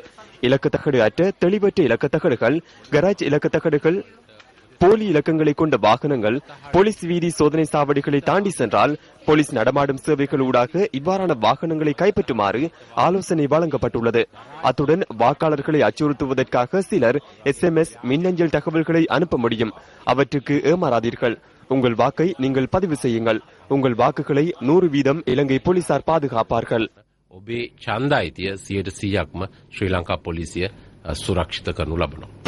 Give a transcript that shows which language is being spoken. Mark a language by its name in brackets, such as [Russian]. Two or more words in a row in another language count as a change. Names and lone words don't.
[Tamil] இலக்கத்தகடு அற்ற தெளிவற்ற இலக்கத்தகடுகள், கராஜ் இலக்கத்தகடுகள், போலி இலக்கங்களை கொண்ட வாகனங்கள் போலீஸ் வீதி சோதனை சாவடிகளை தாண்டி சென்றால் போலீஸ் நடமாடும் சேவைகள் ஊடாக இவ்வாறான வாகனங்களை கைப்பற்றுமாறு ஆலோசனை வழங்கப்பட்டுள்ளது. அத்துடன் வாக்காளர்களை அச்சுறுத்துவதற்காக சிலர் SMS மின்னஞ்சல் தகவல்களை அனுப்ப முடியும். அவற்றுக்கு ஏமாறாதீர்கள். உங்கள் வாக்கை நீங்கள் பதிவு செய்யுங்கள். உங்கள் வாக்குகளை 100% இலங்கை போலீசார் பாதுகாப்பார்கள். [Sinhala] ඔබේ ඡන්ද අයිතිය 100%ක්ම ශ්‍රී ලංකා පොලිසිය සුරක්ෂිත කරනු ලබනවා.